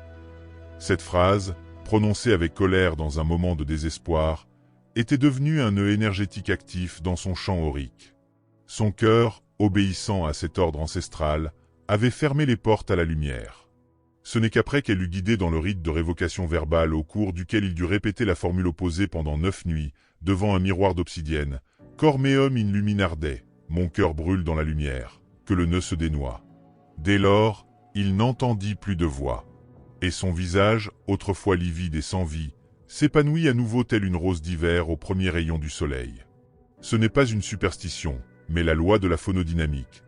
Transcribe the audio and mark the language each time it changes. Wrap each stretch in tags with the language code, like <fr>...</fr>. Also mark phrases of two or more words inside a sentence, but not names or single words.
<fr>Cette phrase, prononcée avec colère dans un moment de désespoir, était devenue un nœud énergétique actif dans son champ aurique. Son cœur, obéissant à cet ordre ancestral, avait fermé les portes à la lumière. Ce n'est qu'après qu'elle eut guidé dans le rite de révocation verbale au cours duquel il dut répéter la formule opposée pendant 9 nuits, devant un miroir d'obsidienne, «</fr> <la>Cor meum in luminarde</la> <fr>» mon cœur brûle dans la lumière, que le nœud se dénoua. Dès lors, il n'entendit plus de voix. Et son visage, autrefois livide et sans vie, s'épanouit à nouveau telle une rose d'hiver au premier rayon du soleil. Ce n'est pas une superstition, mais la loi de la phonodynamique.</fr>